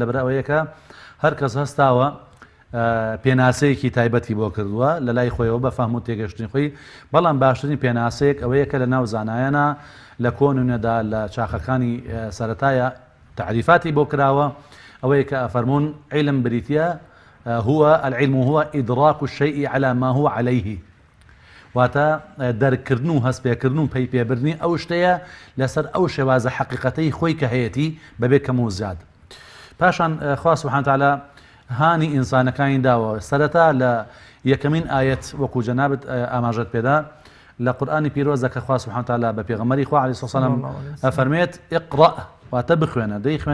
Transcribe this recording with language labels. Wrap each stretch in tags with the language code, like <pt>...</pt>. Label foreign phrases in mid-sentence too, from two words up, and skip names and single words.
<ckb>لەبەر ئەوەیە کە هەر کەس هەستاوە پێناسەیەکی تایبەتی بۆ کردووە لە لای خۆیەوە بە فەهم و تێگەشتنی خۆی، بەڵام باشترین پێناسەیەک ئەوەیە کە لە ناو زانایانە لە کۆنونەدا لە چاخەکانی سەرەتایە تعریفاتی بۆ کراوە ئەوەیە کە ئەفەرمون علم بریتیە</ckb> <ar>هو العلم هو إدراك الشيء على ما هو عليه،</ar> <ckb>واتە دەرکردن و هەستپێکردن و پەی پێبردنی ئەو شتەیە لەسەر ئەو شێوازە حەقیقەتەی خۆی کە هەیەی بەبێ کەم و زیاد. پاشان خوا</ckb> <ar>سبحانه وتعالى</ar> <ckb>هانی ئینسانەکانی داوە سەرەتا لە یەکەمین ئاەت وەکو جەنابەت ئاماژەت پێدا لە قورئانی پیرۆزە کە خوا</ckb> <ar>سبحانه وتعالى</ar> <ckb>بە پێغەمبەری خوا</ckb> <ar>عەلەیهی سەلام</ar> <ckb>ئەفەرمێت ئیقڕە واتە بخوێنە.</ckb>